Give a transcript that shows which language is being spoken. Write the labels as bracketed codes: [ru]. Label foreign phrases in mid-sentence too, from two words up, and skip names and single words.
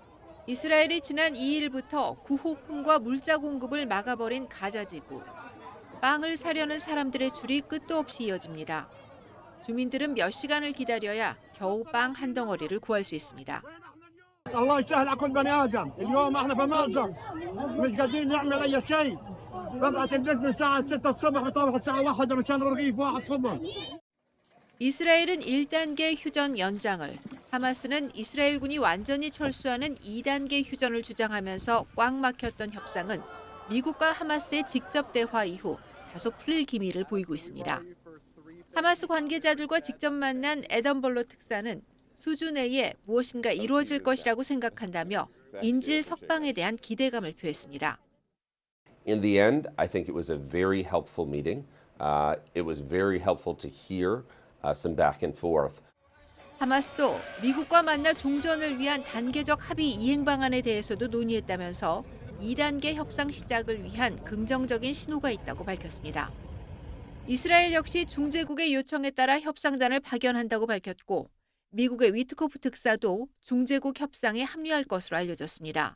[ko] 이스라엘이 지난 2일부터 구호품과 물자 공급을 막아버린 가자 지구. 빵을 사려는 사람들의 줄이 끝도 없이 이어집니다. 주민들은 몇 시간을 기다려야 겨우 빵 한 덩어리를 구할 수 있습니다. [ar] الله يسهل على كل بني ادم، اليوم احنا في مأزق مش قادرين نعمل اي شيء، ببعث البنت من الساعة 6 الصبح بطلع الساعة 1 مشان رغيف واحد خبز. [ko] 이스라엘은 1단계 휴전 연장을, 하마스는 이스라엘군이 완전히 철수하는 2단계 휴전을 주장하면서 꽉 막혔던 협상은 미국과 하마스의 직접 대화 이후 다소 풀릴 기미를 보이고 있습니다. 하마스 관계자들과 직접 만난 애덤 벌로 특사는 수주 내에 무엇인가 이루어질 것이라고 생각한다며 인질 석방에 대한 기대감을 표했습니다. [en] In the end, I think it was a very helpful meeting. It was very helpful to hear some back and forth. [ko] 하마스도 미국과 만나 종전을 위한 단계적 합의 이행 방안에 대해서도 논의했다면서 2단계 협상 시작을 위한 긍정적인 신호가 있다고 밝혔습니다. 이스라엘 역시 중재국의 요청에 따라 협상단을 파견한다고 밝혔고 미국의 위트코프 특사도 중재국 협상에 합류할 것으로 알려졌습니다.